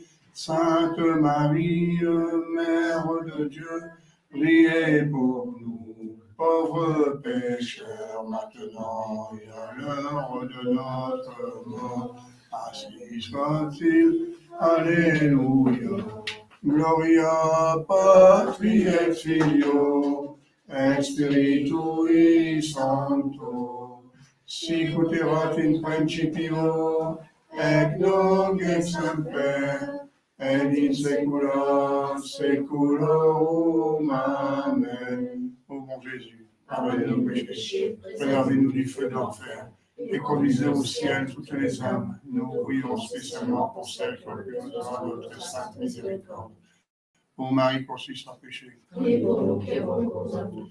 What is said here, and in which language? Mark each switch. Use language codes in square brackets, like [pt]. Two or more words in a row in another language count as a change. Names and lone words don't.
[fr] Sainte Marie, Mère de Dieu, priez pour nous, pauvres pécheurs, maintenant et à l'heure de notre mort. Ainsi soit-il. Alléluia. [la] Gloria Patri et Filio et Spiritui Sancto. Sic ut erat in principio et nunc et semper et in saecula saeculorum. Amen. [fr] Ô bon Jésus, pardonnez nos péchés, préservez-nous du feu de l'enfer et conduisez au ciel toutes les âmes. Nous prions spécialement pour celles qui ont le plus besoin de votre sainte miséricorde. Ô Marie conçue sans péché, Priez pour nous qui avons recours à vous.